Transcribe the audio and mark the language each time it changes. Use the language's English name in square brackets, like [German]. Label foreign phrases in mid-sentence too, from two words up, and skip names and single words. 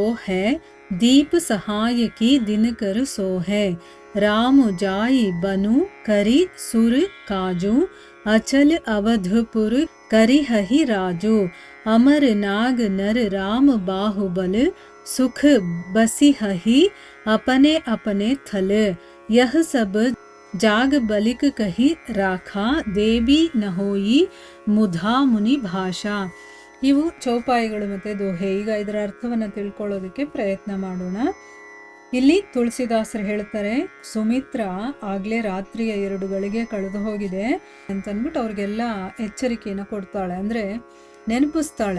[Awadhi] है दीप सहाय की दिन कर सो है राम जाई बनु करी सुर काजू अचल अवधपुर करी हहि राजू अमर नाग नर राम बाहुबल सुख बसी हहि अपने अपने थल यह सब जाग बलिक कही राखा देवी न होई मुधा मुनि भाषा. [Kannada] ಇವು ಚೌಪಾಯಿಗಳು ಮತ್ತು ದೋಹೆ. ಈಗ ಇದರ ಅರ್ಥವನ್ನು ತಿಳ್ಕೊಳ್ಳೋದಕ್ಕೆ ಪ್ರಯತ್ನ ಮಾಡೋಣ. ಇಲ್ಲಿ ತುಳಸಿದಾಸರು ಹೇಳ್ತಾರೆ, ಸುಮಿತ್ರ ಆಗಲೇ ರಾತ್ರಿಯ 2 ಗಳಿಗೆ ಕಳೆದು ಹೋಗಿದೆ ಅಂತಂದ್ಬಿಟ್ಟು ಅವ್ರಿಗೆಲ್ಲ ಎಚ್ಚರಿಕೆಯನ್ನು ಕೊಡ್ತಾಳೆ, ಅಂದರೆ ನೆನಪಿಸ್ತಾಳೆ.